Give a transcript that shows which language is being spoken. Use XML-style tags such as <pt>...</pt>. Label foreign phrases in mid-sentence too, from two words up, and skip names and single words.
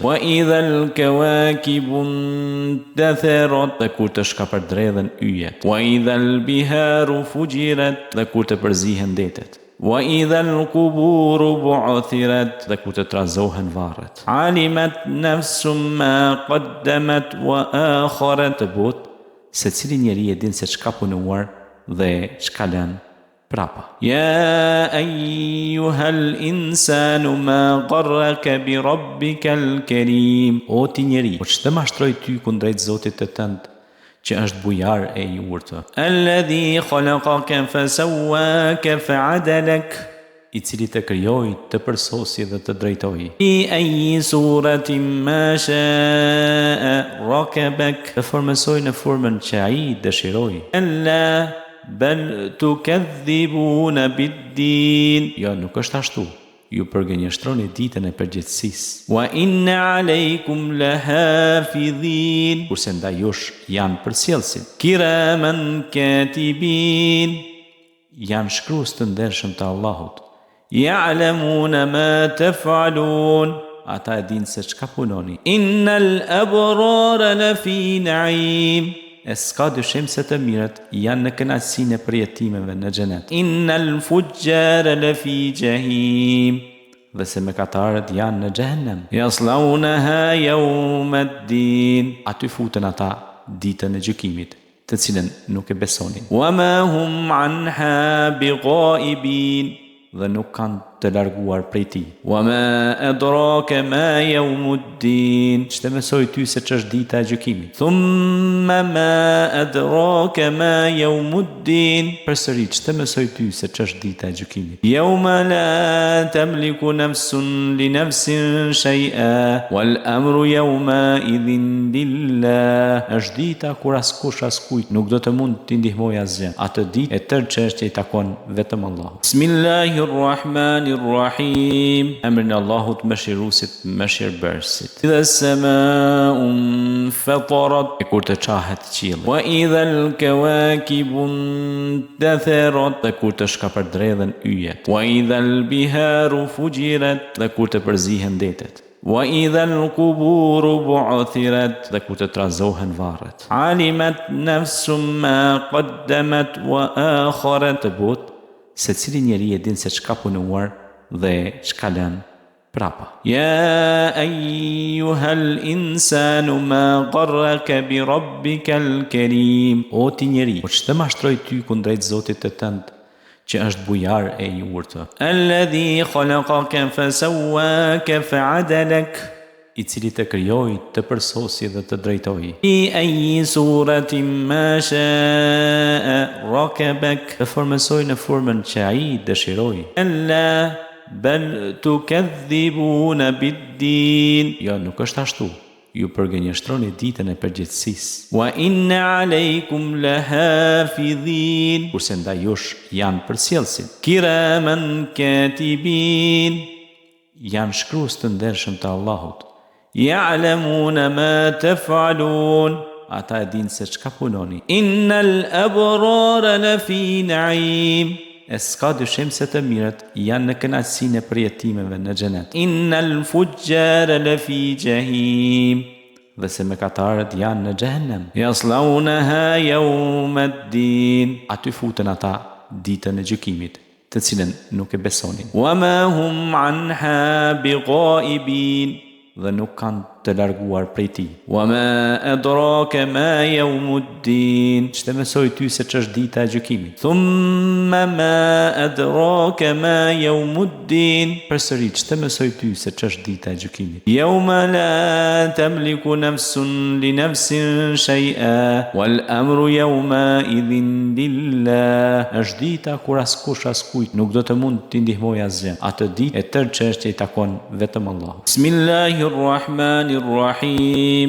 <ar>وإذا الكواكب انتثرت,</ar> <sq>dhe kur të shkapërdredhen yjet.</sq> <ar>وإذا البحار فجرت,</ar> <sq>dhe kur të përzihen detet.</sq> <ar>وإذا القبور بعثرت,</ar> <sq>dhe kur të trazohen varret.</sq> <ar>علمت نفس ما قدمت وأخرت,</ar> <sq>të but se cili njeri e din se çka punuar dhe çka lën prapa.</sq> <ar>يا أيها الإنسان ما غرك بربك الكريم,</ar> <sq>o ti njeri, po ç'të mashtroi ty kundrejt Zotit të tënd, që është bujar e i urtë.</sq> <ar>الذي خلقك فسواك فعدلك,</ar> <sq>i cili të krijoi, të përsosi dhe të drejtoi.</sq> <ar>في أي صورة ما شاء ركبك,</ar> <sq>të formësoi në formën që ai dëshiroi.</sq> <ar>كلا بل تكذبون بالدين,</ar> <sq>jo nuk është ashtu, ju përgënjeshtroni ditën e përgjithësisë.</sq> <ar>وإن عليكم لحافظين,</ar> <sq>kurse ndaj jush janë përsjellësit.</sq> <ar>كراما كاتبين,</ar> <sq>janë shkrues të ndershëm të Allahut.</sq> <ar>يعلمون ما تفعلون,</ar> <sq>ata e dinë se çka punoni.</sq> <ar>إن الأبرار لفي نعيم,</ar> <sq>e s'ka dyshim se të mirët janë në kënaqësinë e përjetimeve në xhenet.</sq> <ar>إن الفجار لفي جحيم,</ar> <sq>dhe se mëkatarët janë në xhehenem.</sq> <ar>يصلونها يوم الدين,</ar> <sq>aty futen ata ditën e gjykimit, të cilën nuk e besonin.</sq> <ar>وما هم عنها بغائبين,</ar> <sq>dhe nuk kanë të larguar prej tij.</sq> <ar>وما أدراك ما يوم الدين,</ar> <sq>ç'të mësoj ty se ç'është dita e gjykimit.</sq> <ar>ثم ما أدراك ما يوم الدين,</ar> <sq>përsëri ç'të mësoj ty se ç'është dita e gjykimit.</sq> <ar>يوم لا تملك نفس لنفس شيئا والأمر يومئذ لله,</ar> <sq>është dita kur askush askujt nuk do të mund t'i ndihmoj asgjë. Atë ditë e tërë çështja i takon vetëm Allahut. Bismillahirrahmanirrahim. Emrin e Allahut mëshiruesit, mëshirbërësit.</sq> <ar>إذا السماء انفطرت,</ar> <sq>e kur të qahet qielli.</sq> <ar>وإذا الكواكب انتثرت,</ar> <sq>dhe kur të shkapërdredhen yjet.</sq> <ar>وإذا البحار فجرت,</ar> <sq>dhe kur të përzihen detet.</sq> <ar>وإذا القبور بعثرت,</ar> <sq>dhe kur të trazohen varret.</sq> <ar>علمت نفس ما قدمت وأخرت,</ar> <sq>të but se cili njeri e din se çka punuar dhe çka lën prapa.</sq> <ar>يا أيها الإنسان ما غرك بربك الكريم,</ar> <sq>o ti njeri, po ç'të mashtroi ty kundrejt Zotit të tënd, që është bujar e i urtë.</sq> <ar>الذي خلقك فسواك فعدلك,</ar> <sq>i cili të krijoi, të përsosi dhe të drejtoi.</sq> <ar>في أي صورة ما شاء ركبك,</ar> <sq>të formësoi në formën që ai dëshiroi.</sq> <ar>كلا بل تكذبون بالدين,</ar> <sq>jo nuk është ashtu, ju përgënjeshtroni ditën e përgjithësisë.</sq> <ar>وإن عليكم لحافظين,</ar> <sq>kurse ndaj jush janë përsjellësit.</sq> <ar>كراما كاتبين,</ar> <sq>janë shkrues të ndershëm të Allahut.</sq> <ar>يعلمون ما تفعلون,</ar> <sq>ata e dinë se çka punoni.</sq> <ar>إن الأبرار لفي نعيم,</ar> <sq>e s'ka dyshim se të mirët janë në kënaqësinë e përjetimeve në xhenet.</sq> <ar>إن الفجار لفي جحيم,</ar> <sq>dhe se mëkatarët janë në xhehenem.</sq> <ar>يصلونها يوم الدين,</ar> <sq>aty futen ata ditën e gjykimit, të cilën nuk e besonin.</sq> <ar>وما هم عنها بغائبين,</ar> <sq>dhe nuk kanë të larguar prej tij.</sq> <ar>وما أدراك ما يوم الدين.</ar> <sq>Ç'të mësoi ty se ç'është dita e gjykimit.</sq> <ar>ثم ما أدراك ما يوم الدين.</ar> <sq>Përsëri ç'të mësoi ty se ç'është dita e gjykimit.</sq> <ar>يوم لا تملك نفس لنفس شيئا والأمر يومئذ لله.</ar> <sq>Është dita kur askush askujt nuk do të mund t'i ndihmojë asgjë. Atë ditë e tërë çështja i takon vetëm Allahut. Bismillahirrahmanirrahim.</sq>